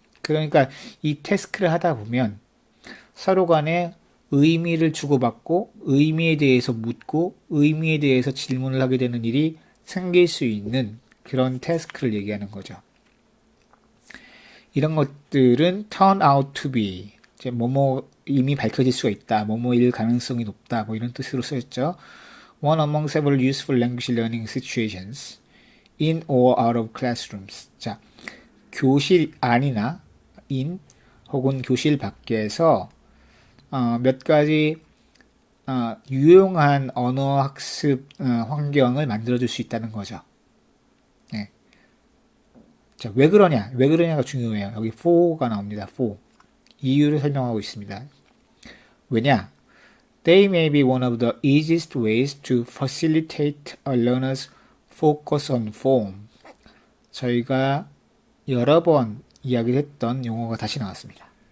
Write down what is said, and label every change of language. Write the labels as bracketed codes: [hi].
[ko] 그러니까 이 태스크를 하다 보면 서로 간에 의미를 주고받고 의미에 대해서 묻고 의미에 대해서 질문을 하게 되는 일이 생길 수 있는 그런 태스크를 얘기하는 거죠. 이런 것들은 [en] turn out to be, [ko] 뭐뭐 이미 밝혀질 수가 있다, 뭐뭐일 가능성이 높다, 뭐 이런 뜻으로 쓰였죠. [en] One among several useful language learning situations in or out of classrooms. [ko] 자, 교실 안이나 in 혹은 교실 밖에서 몇 가지 유용한 언어 학습 환경을 만들어줄 수 있다는 거죠. 네. 자, 왜 그러냐? 왜 그러냐가 중요해요. 여기 for가 나옵니다. for. 이유를 설명하고 있습니다. 왜냐? [en] They may be one of the easiest ways to facilitate a learner's focus on form. [ko] 저희가 여러 번 이야기를 했던 용어가 다시 나왔습니다.